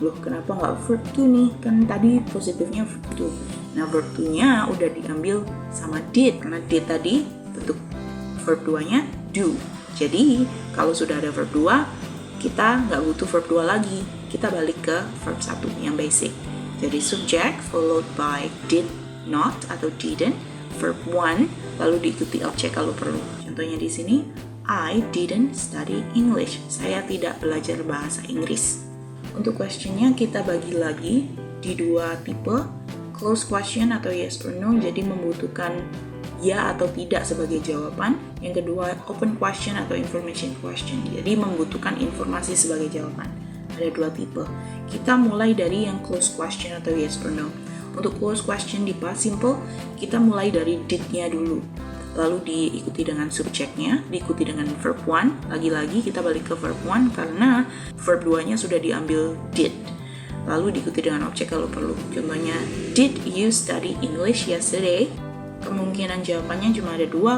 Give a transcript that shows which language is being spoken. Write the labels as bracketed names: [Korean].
[Indonesian] Loh, kenapa nggak verb 2 nih? Kan tadi positifnya verb 2. Nah, verb 2-nya udah diambil sama did, karena did tadi bentuk verb 2-nya do. Jadi, kalau sudah ada verb 2, kita nggak butuh verb 2 lagi. Kita balik ke verb 1 yang basic. Jadi, [English] subject followed by did not [Indonesian] atau didn't, verb 1, lalu diikuti objek kalau perlu. Contohnya di sini, [English] I didn't study English. [Indonesian] Saya tidak belajar bahasa Inggris. Untuk questionnya kita bagi lagi di dua tipe, close question atau yes or no, jadi membutuhkan ya atau tidak sebagai jawaban. Yang kedua, open question atau information question, jadi membutuhkan informasi sebagai jawaban. Ada dua tipe. Kita mulai dari yang close question atau yes or no. Untuk close question di past simple, kita mulai dari did-nya dulu. Lalu diikuti dengan subjeknya, diikuti dengan verb 1. Lagi-lagi kita balik ke verb 1 karena verb 2-nya sudah diambil did. Lalu diikuti dengan objek kalau perlu. [English] Contohnya, did you study English yesterday? [Indonesian] Kemungkinan jawabannya cuma ada dua.